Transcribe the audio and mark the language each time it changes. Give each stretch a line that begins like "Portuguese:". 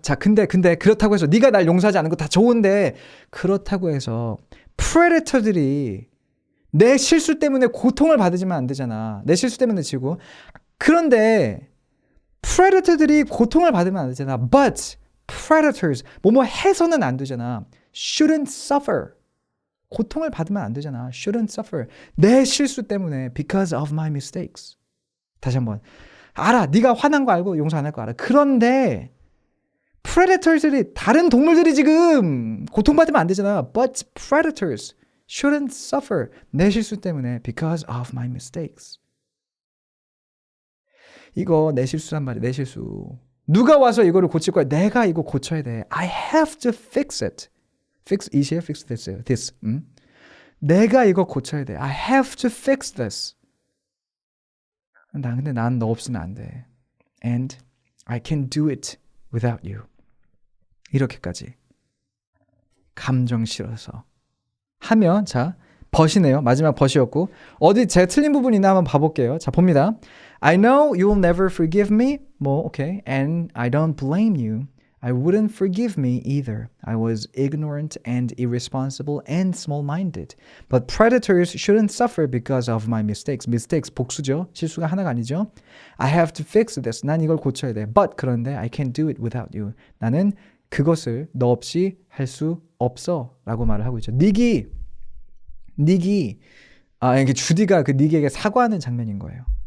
Korean: 자, 근데 그렇다고 해서 네가 날 용서하지 않은 거 다 좋은데 그렇다고 해서 프레데터들이 내 실수 때문에 고통을 받으면 안 되잖아. 내 실수 때문에 지고. 그런데 프레데터들이 고통을 받으면 안 되잖아.
English: But predators
Korean: 뭐뭐 해서는 안 되잖아.
English: Shouldn't suffer.
Korean: 고통을 받으면 안 되잖아.
English: Shouldn't suffer.
Korean: 내 실수 때문에
English: because of my mistakes.
Korean: 다시 한번. 알아. 네가 화난 거 알고 용서 안 할 거 알아. 그런데 predators들이 다른 동물들이 지금 고통받으면 안 되잖아.
English: But predators shouldn't suffer.
Korean: 내 실수 때문에
English: because of my mistakes.
Korean: 이거 내 실수란 말이야. 내 실수. 누가 와서 이거를 고칠 거야? 내가 이거 고쳐야 돼.
English: I have to fix it. Fix 이시에 fix this.
Korean: 내가 이거 고쳐야 돼.
English: I have to fix this.
Korean: 근데 난 너 없으면 안 돼.
English: And I can do it without you.
Korean: 이렇게까지 감정 실어서 하면 자 벗이네요. 마지막 벗이었고 어디 제가 틀린 부분 있나 한번 봐볼게요. 자 봅니다.
English: I know you'll never forgive me. 오케이. And I don't blame you. I wouldn't forgive me either. I was ignorant and irresponsible and small-minded. But predators shouldn't suffer because of my mistakes.
Korean: Mistakes 복수죠. 실수가 하나가 아니죠.
English: I have to fix this.
Korean: 난 이걸 고쳐야 돼.
English: But
Korean: 그런데
English: I can't do it without you.
Korean: 나는 그것을 너 없이 할 수 없어. 라고 말을 하고 있죠. 닉이 이게 주디가 그 닉에게 사과하는 장면인 거예요.